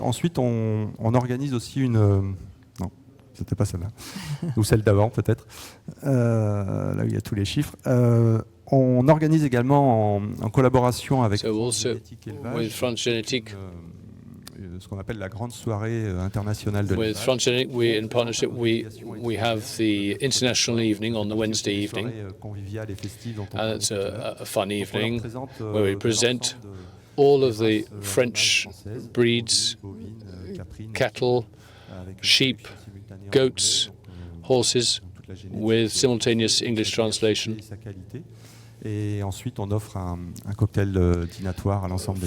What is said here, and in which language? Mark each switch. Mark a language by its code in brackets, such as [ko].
[fr] Ensuite, on organise aussi une... non, c'était pas celle-là. Ou celle d'avant peut-être. Là où il y a tous les chiffres. On organise également en collaboration avec France Génétique, ce qu'on appelle la grande soirée internationale de l'élevage. [en] With France Génétique, in partnership, we have the international evening on the Wednesday evening, and it's a fun evening where we present all of the French breeds, cattle, sheep, goats, horses, with simultaneous English translation. [fr] Et ensuite, on offre un cocktail dînatoire à l'ensemble des...